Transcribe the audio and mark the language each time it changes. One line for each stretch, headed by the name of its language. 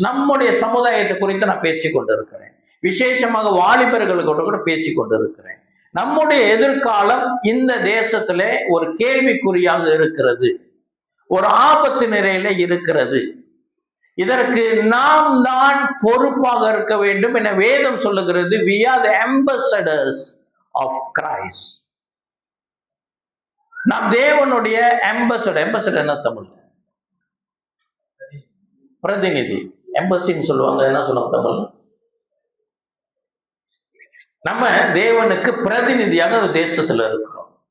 Tamil: நம்முடைய சமுதாயத்தை குறித்து நான் பேசிக் கொண்டிருக்கிறேன். விசேஷமாக வாலிபர்களோடு கூட பேசிக் கொண்டிருக்கிறேன். நம்முடைய எதிர்காலம் இந்த தேசத்திலே ஒரு கேள்விக்குறியாக இருக்கிறது, ஒரு ஆபத்து நிலையில இருக்கிறது. இதற்கு நாம் தான் பொறுப்பாக இருக்க வேண்டும் என வேதம் சொல்லுகிறது.
English: We are the ambassadors of Christ.
Tamil: நாம் தேவனுடைய ambassador. என்ன தமிழ்? பிரதிநிதி. எம்பசின்னு சொல்லுவாங்க. என்ன சொல்லுவாங்க தமிழ்? நம்ம தேவனுக்கு பிரதிநிதியாக தேசத்துல இருக்கிறோம்.